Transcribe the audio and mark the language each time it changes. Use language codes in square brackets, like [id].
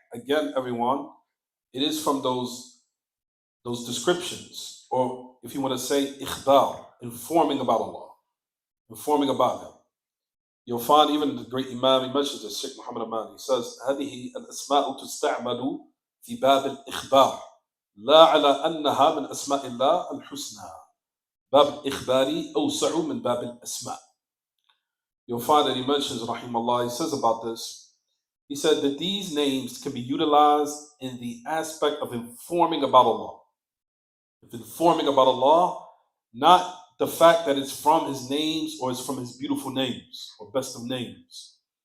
[en] Again, everyone, it is from those descriptions, or if you want to say ikhbar, informing about Allah, informing about Him. You'll find even the great Imam, he mentions this, Sheikh Muhammad Aman, he says, [ar] هذه الأسماء تستعمل في باب الإخبار لا على أنها من أسماء الله الحسنى. باب الإخبار أوسع من باب الأسماء. [en] You'll find that he mentions, rahimahullah, he says about this, he said that these names can be utilized in the aspect of informing about Allah. If informing about Allah, not the fact that it's from His names or it's from His beautiful names or best of names.